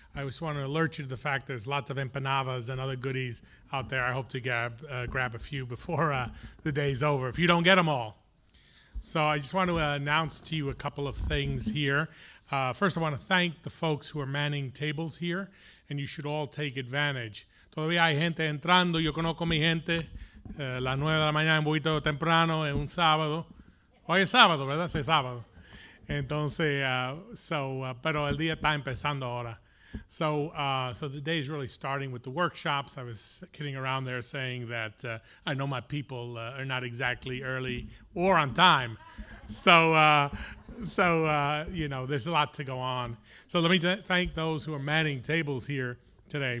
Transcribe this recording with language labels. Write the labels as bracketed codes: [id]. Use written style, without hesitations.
[en] I just want to alert you to the fact there's lots of empanadas and other goodies out there. I hope to grab a few before the day's over, if you don't get them all. So I just want to announce to you a couple of things here. First, I want to thank the folks who are manning tables here, and you should all take advantage. [es] Todavía hay gente entrando. Yo conozco mi gente. Las 9 de la mañana, un poquito temprano, es un sábado. Hoy es sábado, ¿verdad? Sí, es sábado. Entonces, pero el día está empezando ahora. [en] So the day is really starting with the workshops. I was kidding around there saying that I know my people are not exactly early or on time. So there's a lot to go on. So let me thank those who are manning tables here today.